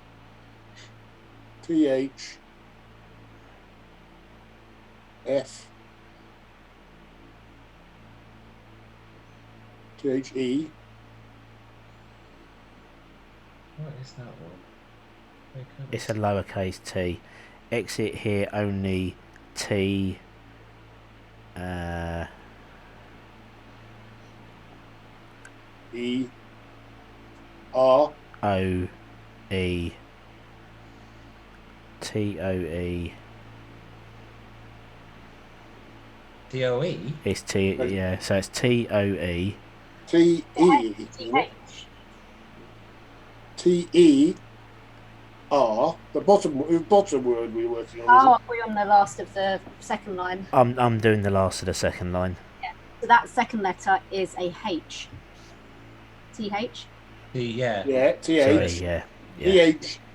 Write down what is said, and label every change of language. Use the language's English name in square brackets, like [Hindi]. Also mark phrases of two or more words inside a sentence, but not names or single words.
[English] TH. F. THE. What is that one? It's a lowercase t. Exit here only T. E. R. O. E. T. O. E. D-O-E? It's T. Yeah, so it's T. O. E. T. E. T. E. R. The bottom word we're working on. Oh, we're on the last of the second line. I'm doing the last of the second line. Yeah. So that second letter is a H. TH. Yeah. Yeah. TH. Sorry, yeah. TH.